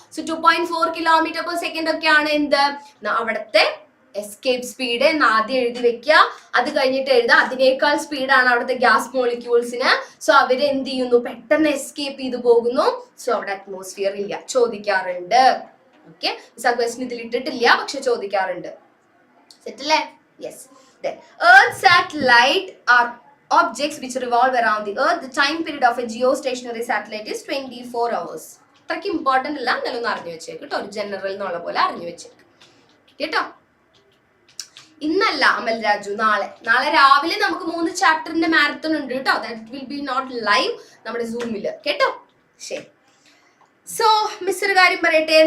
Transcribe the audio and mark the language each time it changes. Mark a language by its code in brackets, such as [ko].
[ml] So 2.4 km/s ഒക്കെയാണ് എന്ത് അവിടുത്തെ എസ്കേപ്പ് സ്പീഡ് എന്ന് ആദ്യം എഴുതി വെക്കുക. അത് കഴിഞ്ഞിട്ട് എഴുതുക അതിനേക്കാൾ സ്പീഡാണ് അവിടുത്തെ ഗ്യാസ് മോളിക്യൂൾസിന്. സോ അവര് എന്ത് ചെയ്യുന്നു? പെട്ടെന്ന് എസ്കേപ്പ് ചെയ്തു പോകുന്നു. സോ അവിടെ അറ്റ്മോസ്ഫിയർ ഇല്ല. ചോദിക്കാറുണ്ട്. ഓക്കെ, മിസ് ആ ക്വസ്റ്റ്യൻ ഇതിൽ ഇട്ടിട്ടില്ല, പക്ഷെ ചോദിക്കാറുണ്ട്. സെറ്റല്ലേ? Yes. [en] Earth satellite are objects which revolve around the earth. The time period of a geostationary satellite is 24 hours. [ml] അത്രയ്ക്ക് ഇമ്പോർട്ടന്റ് അല്ല, എന്നാലും അറിഞ്ഞു വെച്ചേക്ക് കേട്ടോ. ഒരു ജനറൽ എന്നുള്ള പോലെ അറിഞ്ഞു വെച്ചേക്ക് കേട്ടോ. ഇന്നല്ല അമൽ രാജു, നാളെ രാവിലെ നമുക്ക് 3 ചാപ്റ്ററിന്റെ മാരത്തൺ ഉണ്ട് കേട്ടോ. [en] that will be not live [ml] നമ്മുടെ സൂമില് കേട്ടോ. ശരി, സോ മിസ് ഒരു കാര്യം പറയട്ടെ.